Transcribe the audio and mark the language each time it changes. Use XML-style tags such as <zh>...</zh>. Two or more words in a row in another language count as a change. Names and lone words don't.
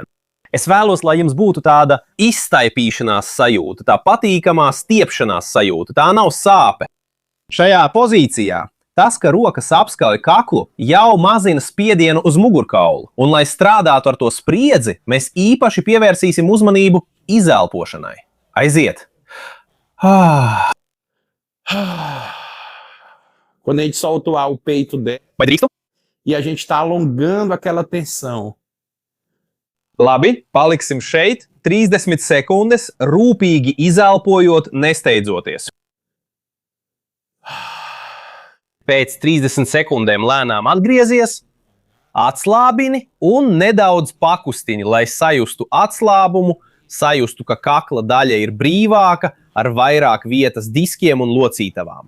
<lv>Es vēlos, lai jums būtu tāda izstaipīšanās sajūta, tā patīkamā stiepšanās sajūta, tā nav sāpe. Šajā pozīcijā tas, ka rokas apskauj kaklu, jau mazina spiedienu uz mugurkaulu, un lai strādātu ar to spriedzi, mēs īpaši pievērsīsim uzmanību izelpošanai. Aiziet!</lv> <pt>Quando a gente solta o peito dela</pt> <lv>Vai drīkstu?</lv> <pt>e a gente está alongando aquela tensão.</pt> <lv>Labi, paliksim šeit 30 sekundes, rūpīgi izelpojot, nesteidzoties. Pēc 30 sekundēm lēnām atgriezies, atslābini un nedaudz pakustini, lai sajustu atslābumu, sajustu, ka kakla daļa ir brīvāka, ar vairāk vietas diskiem un locītavām.</lv>